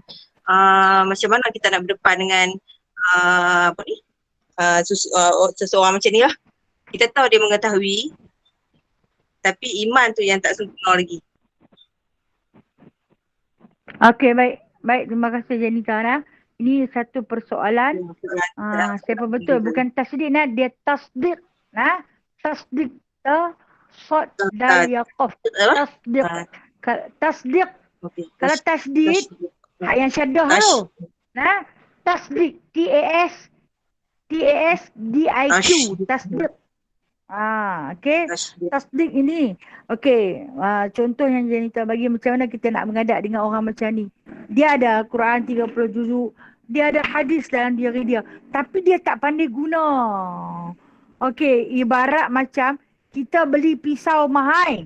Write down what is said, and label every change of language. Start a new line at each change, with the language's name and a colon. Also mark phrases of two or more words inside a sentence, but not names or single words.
Malay: Macam mana kita nak berdepan dengan seseorang macam ni lah. Kita tahu dia mengetahui, tapi iman tu yang tak sempurna lagi. Okey, baik. Terima kasih Janita. Ini satu persoalan. Siapa betul? Bukan tasdik nah, dia tasdik. Tasdik. Sod dal yaqaf. Tasdik. Tasdik. Kalau tasdik, hak yang syaddah tu. Tasdik. TASDIQ. Tasdik. Okey. Tasdik ini. Okey. Contoh yang Janita bagi, macam mana kita nak mengadap dengan orang macam ni. Dia ada Quran 30 juzuk. Dia ada hadis dalam diri dia. Tapi dia tak pandai guna. Okey. Ibarat macam kita beli pisau mahal.